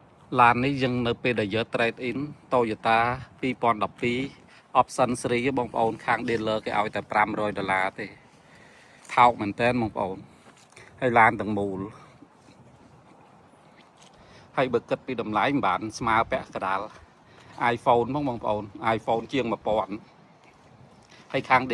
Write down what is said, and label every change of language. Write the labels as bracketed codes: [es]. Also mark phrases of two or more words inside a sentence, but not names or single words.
[vi] Lan này dừng [km] នៅពេលដែលយក [en] trade in [km] Toyota 2012 option ស្រីបងប្អូនខាង dealer គេឲ្យតែ$500ទេថោកមែនតើបងប្អូនហើយឡានទាំងមូល ហើយបើគិតពីតម្លៃមិនបានស្មើពាក់កណ្ដាល iPhone បងប្អូន iPhone ជាង1000ហើយខាង